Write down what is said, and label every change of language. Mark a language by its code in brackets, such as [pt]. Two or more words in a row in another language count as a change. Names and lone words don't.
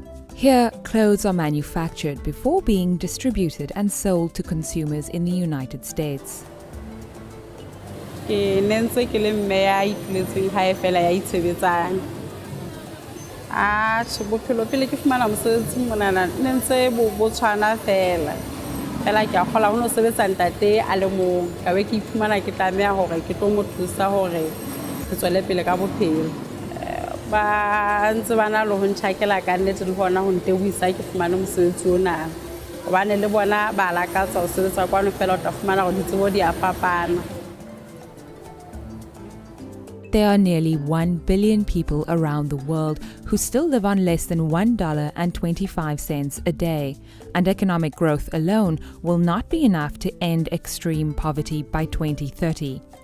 [en] Here, clothes are manufactured before being distributed and sold to consumers in the United States. [st] Fela ke a kgola ho no sebetsa ntate a le mong ka be ke iphumana ke tlameha hore ke tlo mo thusa hore ke tswele pele ka bophelo ba ntse bana le ho ntshakela ka nnete le hona ho ntebuisa ke fumane mosebetsi ona hobane le bona ba lakatsa ho sebetsa kwano fela o tla fumana hore ditsebo di a fapana. [en] There are nearly 1 billion people around the world who still live on less than $1.25 a day, and economic growth alone will not be enough to end extreme poverty by 2030.